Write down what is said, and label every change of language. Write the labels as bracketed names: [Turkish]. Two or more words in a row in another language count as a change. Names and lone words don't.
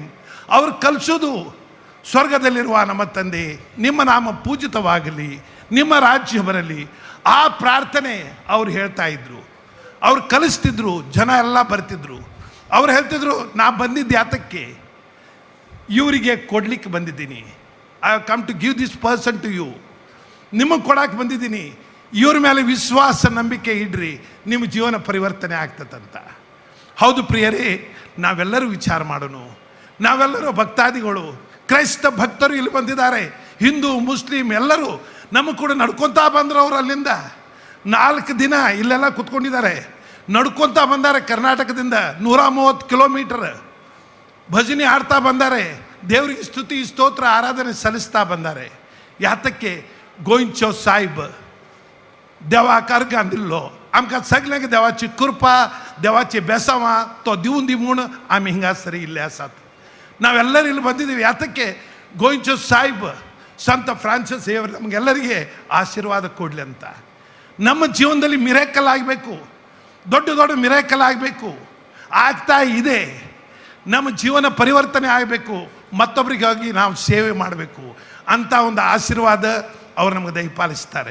[Kannada] ಅವ್ರು ಕಲಿಸೋದು, ಸ್ವರ್ಗದಲ್ಲಿರುವ ನಮ್ಮ ತಂದೆ, ನಿಮ್ಮ ನಾಮ ಪೂಜಿತವಾಗಲಿ, ನಿಮ್ಮ ರಾಜ್ಯ ಬರಲಿ. ಆ ಪ್ರಾರ್ಥನೆ ಅವ್ರು ಹೇಳ್ತಾ ಇದ್ರು, ಅವ್ರು ಕಲಿಸ್ತಿದ್ರು. ಜನ ಎಲ್ಲ ಬರ್ತಿದ್ರು. ಅವ್ರು ಹೇಳ್ತಿದ್ರು, ನಾ ಬಂದಿದ್ದು ಯಾತಕ್ಕೆ? ಇವರಿಗೆ ಕೊಡ್ಲಿಕ್ಕೆ ಬಂದಿದ್ದೀನಿ. [English] I have come to give this person to you. [Kannada] ನಿಮಗೆ ಕೊಡಕ್ಕೆ ಬಂದಿದ್ದೀನಿ. ಇವ್ರ ಮೇಲೆ ವಿಶ್ವಾಸ, ನಂಬಿಕೆ ಇಡ್ರಿ, ನಿಮ್ಮ ಜೀವನ ಪರಿವರ್ತನೆ ಆಗ್ತದಂತ. ಹೌದು ಪ್ರಿಯರೇ, ನಾವೆಲ್ಲರೂ ವಿಚಾರ ಮಾಡೋಣ. ನಾವೆಲ್ಲರೂ ಭಕ್ತಾದಿಗಳು, ಕ್ರೈಸ್ತ ಭಕ್ತರು ಇಲ್ಲಿ ಬಂದಿದ್ದಾರೆ. ಹಿಂದೂ, ಮುಸ್ಲಿಂ ಎಲ್ಲರೂ ನಮ್ಮ ಕೂಡ ನಡ್ಕೊತಾ ಬಂದರು. ಅವರು ಅಲ್ಲಿಂದ 4 ದಿನ ಇಲ್ಲೆಲ್ಲ ಕುತ್ಕೊಂಡಿದ್ದಾರೆ. ನಡ್ಕೊತಾ ಬಂದಾರೆ. ಕರ್ನಾಟಕದಿಂದ 130 ಕಿಲೋಮೀಟರ್ ಭಜನೆ ಆಡ್ತಾ ಬಂದಾರೆ. ದೇವರಿಗೆ ಸ್ತುತಿ, ಸ್ತೋತ್ರ, ಆರಾಧನೆ ಸಲ್ಲಿಸ್ತಾ ಬಂದಾರೆ. ಯಾತಕ್ಕೆ? [Konkani] गोइंचो साहेब देवा कारगान दिल्लो आमकां सगल्यांक देवाची कृपा देवाची बेसांवां तो दिवन दी म्हूण आमी हिंगासर इल्ले आसात. [Kannada] नावेल्लರೂ ಇಲ್ಲಿ ಬಂದಿದ್ದೀವಿ. ಯಾತಕ್ಕೆ? ಗೋಯಿಂಚೋ ಸಾಹಿಬ್ ಸಂತ ಫ್ರಾನ್ಸಿಸ್ ಸೇವರ್ ನಮಗೆಲ್ಲರಿಗೆ ಆಶೀರ್ವಾದ ಕೊಡಲಿ ಅಂತ. ನಮ್ಮ ಜೀವನದಲ್ಲಿ ಮಿರಾಕಲ್ ಆಗಬೇಕು, ದೊಡ್ಡ ದೊಡ್ಡ ಮಿರಾಕಲ್ ಆಗಬೇಕು, ಆಗ್ತಾ ಇದೆ. ನಮ್ಮ ಜೀವನ ಪರಿವರ್ತನೆ ಆಗಬೇಕು, ಮತ್ತೊಬ್ಬರಿಗಾಗಿ ನಾವು ಸೇವೆ ಮಾಡಬೇಕು ಅಂತ ಒಂದು ಆಶೀರ್ವಾದ ಅವರು ನಮಗೆ ದಯಪಾಲಿಸ್ತಾರೆ.